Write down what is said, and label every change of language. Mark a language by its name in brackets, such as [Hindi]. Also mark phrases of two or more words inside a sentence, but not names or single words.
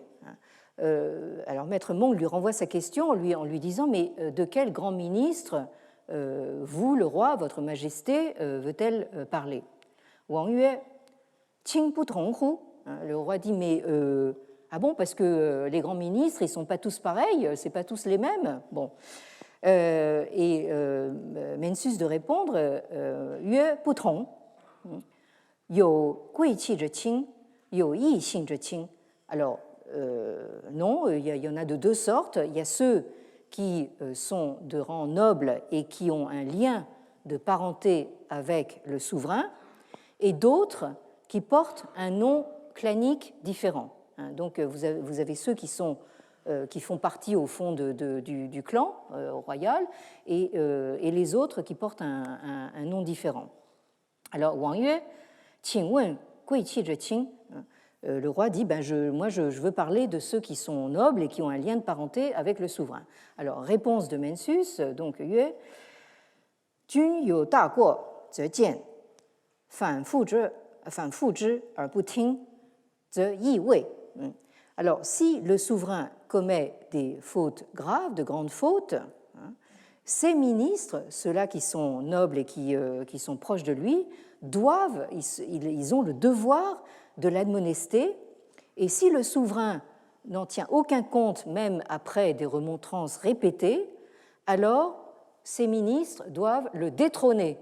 [French] Alors, Maître Meng lui renvoie sa question en lui disant « Mais de quel grand ministre vous, le roi, votre majesté, veut-elle parler ?» [Chinese] 王曰：卿不同乎. [French] Le roi dit « Mais ah bon, parce que les grands ministres, ils ne sont pas tous pareils, ce n'est pas tous les mêmes. » Bon. Et Mencius de répondre « [Chinese] 曰：不同. 有贵戚之卿，有异姓之卿. [French] » Alors, non, il y en a de deux sortes. Il y a ceux qui sont de rang noble et qui ont un lien de parenté avec le souverain, et d'autres qui portent un nom clanique différent. Donc vous avez ceux qui font partie au fond du clan royal et les autres qui portent un nom différent. [Chinese] Alors 王曰：请问贵戚之卿. [French] Le roi dit moi je veux parler de ceux qui sont nobles et qui ont un lien de parenté avec le souverain. Alors réponse de Mencius, donc [Chinese] 曰：君有大过则谏，反覆之而不听，则易位. [French] Alors si le souverain commet des fautes graves, de grandes fautes, ses ministres, ceux-là qui sont nobles et qui sont proches de lui, ils ont le devoir de l'admonester, et si le souverain n'en tient aucun compte, même après des remontrances répétées, alors ses ministres doivent le détrôner.